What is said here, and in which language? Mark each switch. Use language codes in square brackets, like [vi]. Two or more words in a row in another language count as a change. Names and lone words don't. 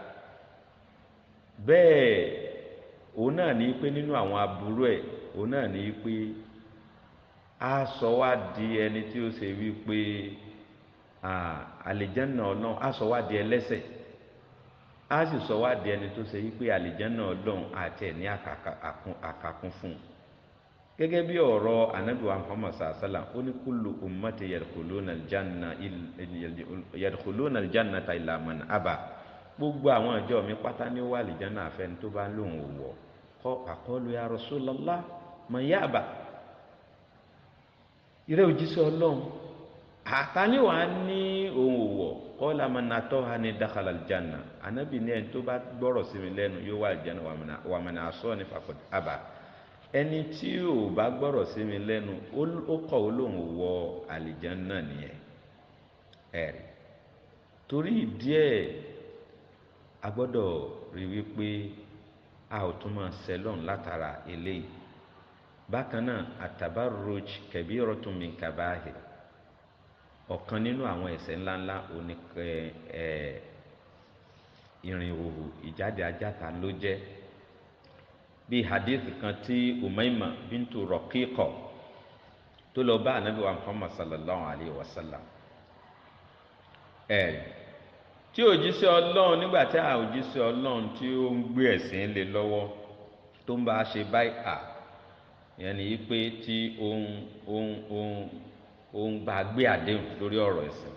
[yo] bẹ́ẹ̀ òun náà ní pé nínú àwọn aburú ẹ̀ òun náà ní pé á sọ wá di ẹni tí ó ṣe wípé àlìjẹ́nà Ọlọ́run, á sọ wá di ẹlẹ́ṣẹ̀, á sì sọ wá di ẹni tó ṣe wípé àlìjẹ́nà Ọlọ́run àti ẹ̀ ní àkàkún fún un. gẹ́gẹ́ bí ọ̀rọ̀ Ànábì wa Muhammad sallam, ó ní [ar] كل أمتي يدخلون الجنة إلا من أبى. [yo] gbogbo àwọn ìjọ mi pátá ní wà àlìjẹ́nà àfẹ́ni tó bá lóun ò wọ̀. [ar] قالوا يا رسول الله من يأبى. [yo] ìrẹ́ òjíṣẹ́ Ọlọ́run, àtàní wàá ní òun ò wọ̀. [ar] قال من أطاعني دخل الجنة. [yo] Ànábì ní ẹni tó bá gbọ́rọ̀ sí mi lẹ́nu yóò wà àlìjẹ́nà [ar] ومن عصاني فقد أبى. [yo] ẹni tí ò bá gbọ́rọ̀ sí mi lẹ́nu ó kọ̀ ó lóun ò wọ àlìjẹ́nà nìyẹn ẹ̀rí. torí ìdí ẹ̀ a gbọ́dọ̀ rí wípé a ò tún máa sẹ́lọ̀n látara eléyìí. bákan náà [ar] التبرج كبيرة من الكبائر, [yo] ọ̀kan nínú àwọn ẹ̀ṣẹ̀ ńláńlá ìrìn òhù, ìjáde ajáta ló jẹ́. bí hadith kan tí Umayma bintu Raqiqa tó lọ bá Ànábì wa Muhammad [ar] صلى الله عليه وسلم [yo] tí òjíṣẹ́ Ọlọ́run, nígbà tí òjíṣẹ́ Ọlọ́run tí ó ń gbé ẹ̀sìn lé lọ́wọ́ tó ń bá a ṣe báyà, ìyẹn ni pé tí ó ń bá a gbé àdéhùn lórí ọ̀rọ̀ ẹ̀sìn.